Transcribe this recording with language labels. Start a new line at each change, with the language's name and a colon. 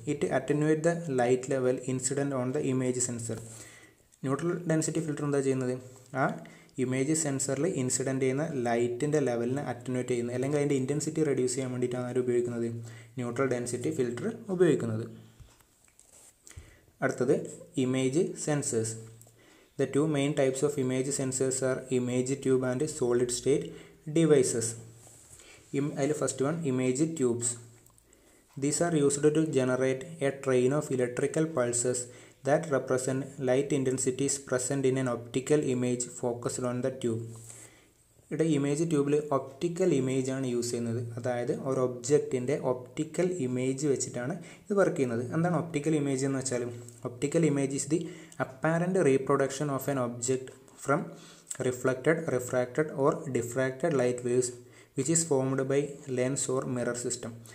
English: It attenuate the light level incident on the image sensor.
Malayalam: Neutral density filter എന്താ ചെയ്യുന്നത്? ആ image സെൻസറിൽ incident ചെയ്യുന്ന ലൈറ്റിൻ്റെ ലെവലിനെ അറ്റനുവേറ്റ് ചെയ്യുന്നത്, അല്ലെങ്കിൽ അതിൻ്റെ ഇൻറ്റൻസിറ്റി റെഡ്യൂസ് ചെയ്യാൻ വേണ്ടിയിട്ടാണ് ആര് ഉപയോഗിക്കുന്നത്? ന്യൂട്രൽ ഡെൻസിറ്റി ഫിൽറ്റർ ഉപയോഗിക്കുന്നത്. അടുത്തത് image sensors.
English: The two main types of image sensors are image tube and solid state devices. First one, image tubes. These are used to generate a train of electrical pulses that represent light intensities present in an optical image focused on the tube.
Malayalam: ഇവിടെ image ട്യൂബിൽ optical image ആണ് use ചെയ്യുന്നത്. അതായത് ഒരു ഒബ്ജക്റ്റിൻ്റെ optical image വെച്ചിട്ടാണ് ഇത് work ചെയ്യുന്നത്. എന്താണ് ഒപ്റ്റിക്കൽ ഇമേജ് എന്ന് വെച്ചാൽ?
English: Optical image is the apparent reproduction of an object from reflected, refracted or diffracted light waves which is formed by lens or mirror system.